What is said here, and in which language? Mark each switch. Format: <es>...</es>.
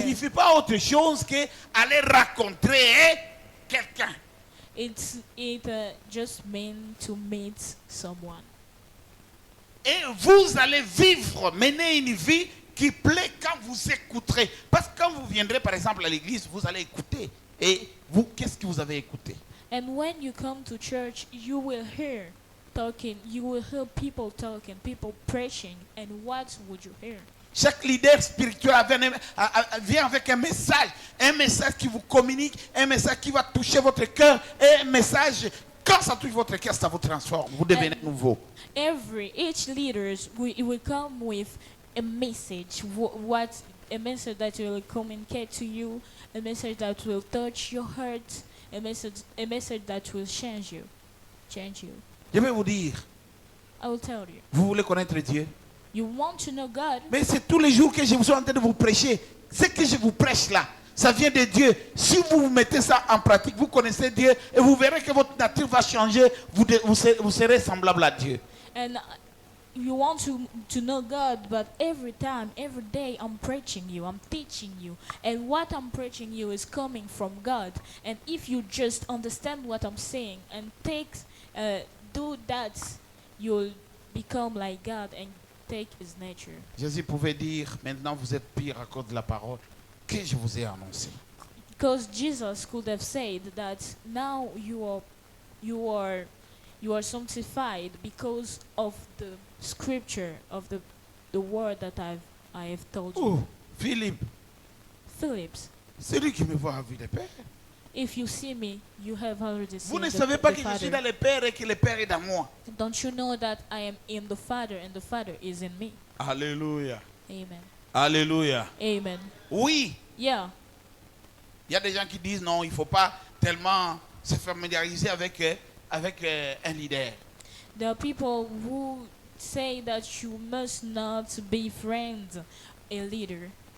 <fr>signifie pas autre chose que aller rencontrer quelqu'un.</fr> <en>It just means to meet someone.</en> <fr>Et vous allez vivre, mener une vie qui plaît quand vous écouterez. Parce que quand vous viendrez par exemple à l'église, vous allez écouter. Et vous, qu'est-ce que vous avez écouté?</fr> <en>And when you come to church, you will hear talking, you will hear people talking, people preaching, and what would you hear?</en> <fr>Chaque leader spirituel vient avec un message qui vous communique, un message qui va toucher votre cœur, et un message, quand ça touche votre cœur, ça vous transforme, vous devenez nouveau.</fr> <en>Each leaders will come with a message, a message that will communicate to you, a message that will touch your heart, a message that will change you.</en> <fr>Je vais vous dire,</fr> <en>I will tell you.</en> <fr>vous voulez connaître Dieu?</fr> <en>You want to know God,</en> <fr>Mais c'est tous les jours que je suis en train de vous prêcher. Ce que je vous prêche là, ça vient de Dieu. Si vous mettez ça en pratique, vous connaissez Dieu et vous verrez que votre nature va changer. Vous serez semblable à Dieu.</fr> <en>and you want to know God, but every day I'm preaching you, I'm teaching you, and what I'm preaching you is coming from God. And if you just understand what I'm saying and do that, you'll become like God, and take his nature.</en> <fr>Jésus pouvait dire, maintenant vous êtes pire à cause de la parole que je vous ai annoncée.</fr> <en>Because Jesus could have said that now you are sanctified because of the scripture of the word that I have told you.</en> <fr>Oh, Philippe,</fr> <en>Phillips,</en> <fr>celui qui me voit a vu le Père.</fr> <en>if you see me, you have already seen</en> <fr>Vous ne</fr> <en>the,</en> <fr>savez pas</fr> <en>the</en> <fr>que je suis</fr> <en>Father.</en> <fr>dans le Père et que le Père est dans moi.</fr> <en>Don't you know that I am in the Father and the Father is in me?</en> <fr>Alléluia.</fr> <en>Amen.</en> <fr>Alléluia.</fr> <en>Amen.</en> <fr>Oui,</fr> <en>Yeah.</en> <fr>il y a des gens qui disent non, il ne faut pas tellement se familiariser avec un leader.</fr> <en>There are people who say that you must not befriend a leader</en>